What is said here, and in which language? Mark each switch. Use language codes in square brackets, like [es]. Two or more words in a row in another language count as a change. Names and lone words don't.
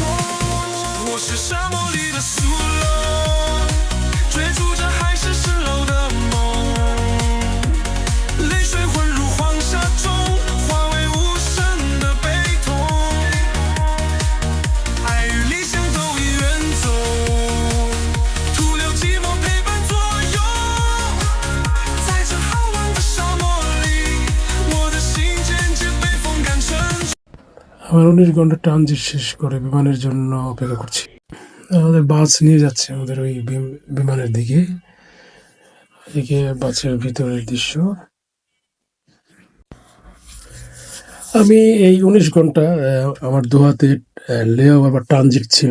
[zh] 我是沙漠里的苏罗，追逐着海市蜃楼的梦，泪水混入黄沙中，化为无声的悲痛。爱与理想都已远走，徒留寂寞陪伴左右。在这浩瀚的沙漠里，我的心渐渐被风干沉重。 [bn] আমার 19 ঘন্টা ট্রানজিট শেষ করে বিমানের জন্য অপেক্ষা করছি। আমাদের বাস নিয়ে যাচ্ছে আমাদের ওই বিমানের দিকে। এদিকে বাসের ভিতরের দৃশ্য। আমি এই 19 ঘন্টা আমার দোহাতে লেওভার বা ট্রানজিট ছিল।